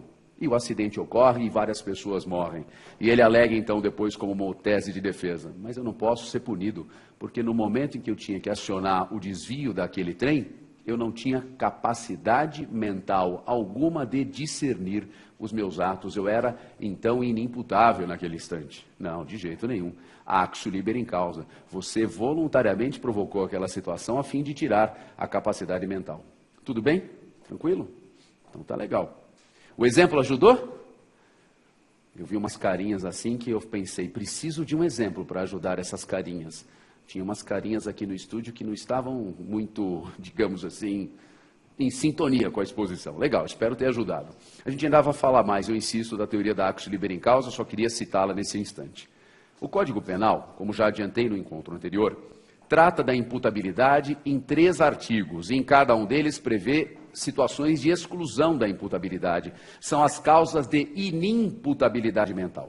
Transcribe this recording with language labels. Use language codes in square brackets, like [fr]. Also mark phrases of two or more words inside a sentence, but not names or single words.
[pt] E o acidente ocorre e várias pessoas morrem. E ele alega então depois como uma tese de defesa. Mas eu não posso ser punido, porque no momento em que eu tinha que acionar o desvio daquele trem, eu não tinha capacidade mental alguma de discernir os meus atos. Eu era então inimputável naquele instante. Não, de jeito nenhum. [la] Actio libera in causa. [pt] Você voluntariamente provocou aquela situação a fim de tirar a capacidade mental. Tudo bem? Tranquilo? Então tá legal. O exemplo ajudou? Eu vi umas carinhas assim que eu pensei, preciso de um exemplo para ajudar essas carinhas. Tinha umas carinhas aqui no estúdio que não estavam muito, digamos assim, em sintonia com a exposição. Legal, espero ter ajudado. A gente ainda vai falar mais, eu insisto, da teoria da [la] actio libera in causa, [pt] só queria citá-la nesse instante. O Código Penal, como já adiantei no encontro anterior, trata da imputabilidade em 3 artigos, e em cada um deles prevê situações de exclusão da imputabilidade. São as causas de inimputabilidade mental.